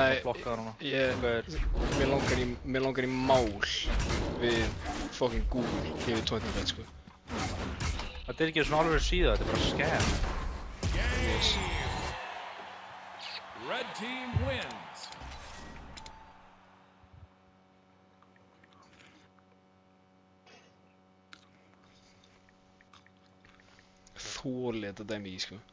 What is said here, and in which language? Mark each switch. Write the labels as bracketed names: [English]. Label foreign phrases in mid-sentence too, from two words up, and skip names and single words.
[Icelandic] Nei, Blokkaður hana. mér langar í mál við fucking Google yfir 20 bet sko. Þetta er ekki svona alveg síða, þetta er bara scam. [English] Yes. Red team wins. [Icelandic] Þoli þetta dæmi í sko.